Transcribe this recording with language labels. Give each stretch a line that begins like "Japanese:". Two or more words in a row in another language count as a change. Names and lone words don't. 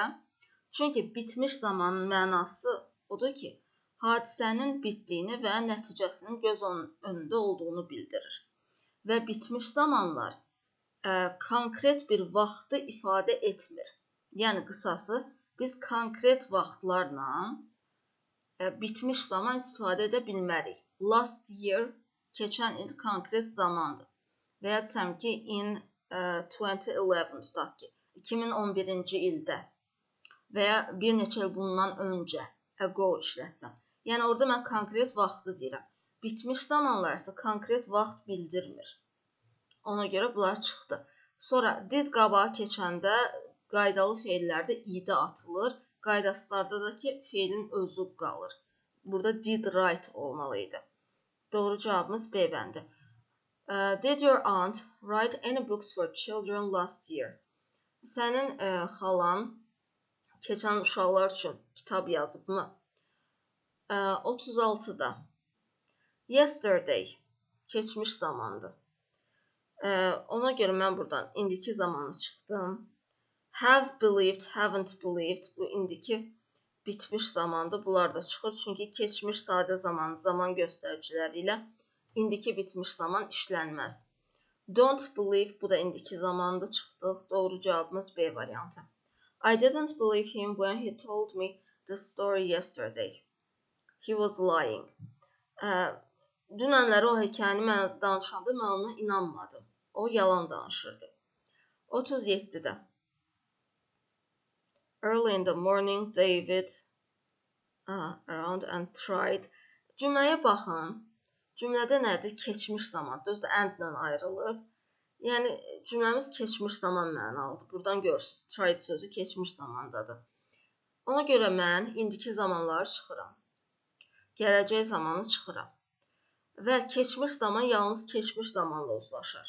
Azerbaijani: Çünki bitmiş zamanın mənası odur ki, hadisənin bitdiyini və nəticəsinin göz önündə olduğunu bildirir. Və bitmiş zamanlar konkret bir vaxtı ifadə etmir. Yəni, qısası, biz konkret vaxtlarla bitmiş zaman istifadə edə bilmərik.
English: Last year,
Azerbaijani: keçən il konkret zamandır. Və ya desəm ki, in 2011, tutaq ki, 2011-ci ildə və ya bir neçə il bundan öncə ago işlətsəm. Yəni, orada mən konkret vaxtı deyirəm. Bitmiş zamanlar isə konkret vaxt bildirmir. Ona görə bunlar çıxdı. Sonra did qabağa keçəndə qaydalı feillərdə id atılır. Qaydasızlarda da ki, feilin özü qalır. Burada
English: did write
Azerbaijani: olmalıydı. Doğru cavabımız B bəndi.
English: Did your aunt write any books for children last year?
Azerbaijani: Sənin xalan keçən uşaqlar üçün kitab yazıbmı? 36-da yesterday, keçmiş zamandır. Ona görə mən buradan indiki zamanı çıxdım.
English: Have believed, haven't believed,
Azerbaijani: bu indiki bitmiş zamandır. Bunlar da çıxır. Çünki keçmiş sadə zaman göstəriciləri ilə indiki bitmiş zaman işlənməz.
English: Don't believe,
Azerbaijani: bu da indiki zamandır. Çıxdıq. Doğru cavabımız B variantı.
English: I didn't believe him when he told me the story yesterday. He was lying.
Azerbaijani: Dünənləri o hekayəni mənə danışanda mən ona inanmadım. O yalan danışırdı.
English: 37-də Early in the morning, David around and tried.
Azerbaijani: Cümləyə baxın. Cümlədə nədir? Keçmiş zaman. Düzdür, and-lə ayrılıb. Yəni cümləmiz keçmiş zaman mənalıdır. Buradan görürsüz, tried sözü keçmiş zamandadır. Ona görə mən indiki zamanları çıxıram. Gələcək zamanı çıxıram. Və keçmiş zaman yalnız keçmiş zamanla uzlaşar.